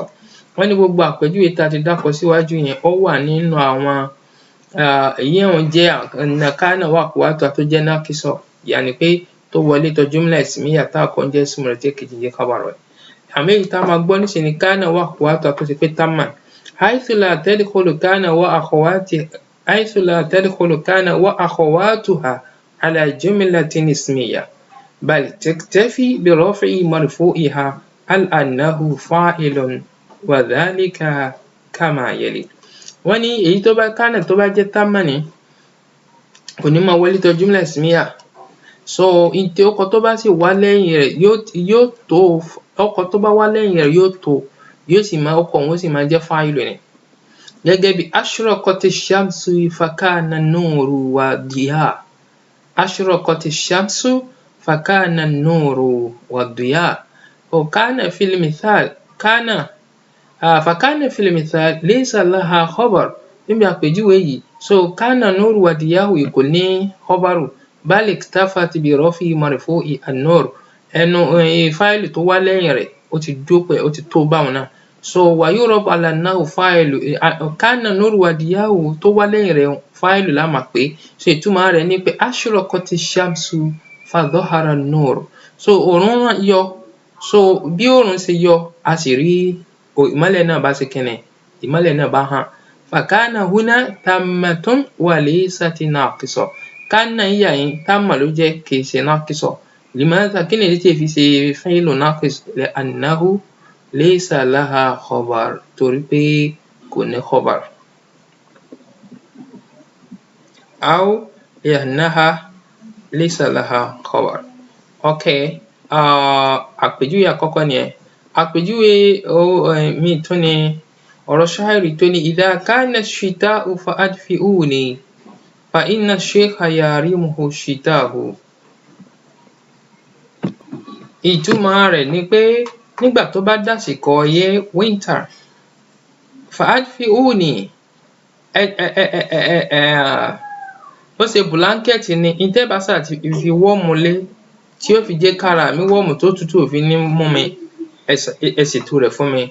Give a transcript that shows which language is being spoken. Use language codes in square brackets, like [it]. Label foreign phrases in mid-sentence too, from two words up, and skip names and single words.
[yo] wọ́n ní gbogbo àpèjúwe tá a ti dákọ síwájú yẹn ó wà nínú àwọn ìyẹn jẹ́ [ar] كان وأخواتها [yo] tó jẹ́ naqisa, yàní pé tó wọlé tọ̀ [ar] جملة اسمية [yo] tá a kọ́ ń jẹ́ ismu rẹ̀ tí èkejì jẹ́ khabar rẹ̀. àmọ́ èyí tá a máa gbọ́ níṣẹ́ ni [ar] كان وأخواتها [yo] tó ti pé tamma. [ar] حيث لا تدخل كان وأخواتها على جملة اسمية بل تكتفي برفع مرفوعها أنه فاعل وذلك كما يلي. [yo] wọ́n ní èyí tó bá kana tó bá jẹ́ tamma ni kò ní máa wọlé tọ̀ [ar] جملة اسمية, [yo] so ìtẹ̀ ọkọ̀ tó bá sì wá lẹ́yìn rẹ̀ yóò tó, ọkọ̀ tó bá wá lẹ́yìn rẹ̀ yóò tó, yóò sì máa ọkọ̀ òun sì máa jẹ́ fa'ilu ni. gẹ́gẹ́ bí [ar] أشرقت الشمس فكان نور وضياء. أشرقت الشمس فكان نور وضياء. كان في المثال كان فكان في المثال ليس لها خبر. [yo] níbi àpèjúwe yìí so [ar] كان نور وضياؤه [yo] kò ní [ar] خبر بل اكتفت ب رفع مرفوع النور, [yo] ẹnu fa'ilu tó wá lẹ́yìn rẹ̀ ó ti dúpẹ́ ó ti tó báwọn náà. [ar] so ويعرب على أنه فاعل كان نور وضياؤه [yo] tó wá lẹ́yìn rẹ̀ fa'ilu la máa pè. so ìtumọ̀ rẹ̀ ni pé [ar] أشرقت الشمس فظهر النور, [yo] so òòrùn yọ, so bí òòrùn ṣe yọ a sì rí ìmọ́lẹ̀ náà bá ṣe kíni, ìmọ́lẹ̀ náà bá hàn. [ar] فكان هنا تامة وليست ناقصة. [yo] kana yà yín tamma ló jẹ́ kì í ṣe naqisa. [ar] limadha [yo] kí ni èdè tí fi ṣe [ar] فعل ناقص لأنه ليس له خبر, [yo] torí pé kò ní khabar. [ar] أو لأنها ليس لها خبر. [yo] àpèjúwe àkọ́kọ́ nìyẹn. àpèjúwe mi tún ni ọ̀rọ̀ ṣáírì tó ní [ar] إذا كان الشتاء فأدفئوني فإن الشيخ يهرمه الشتاء. [yo] ìtumọ̀ rẹ̀ ni pé nígbà tó bá dàsìkò ọyẹ́ winter fa'adfi'uni ó ṣe bùlánkẹ́ẹ̀tì ni ìtẹ́bàṣà ti fi wọ́ọ̀mù lé tí ó fi jẹ́ kára mi wọ́ọ̀mù tó tútù òfin ní mú mi, ẹ ṣètò rẹ̀ fún mi.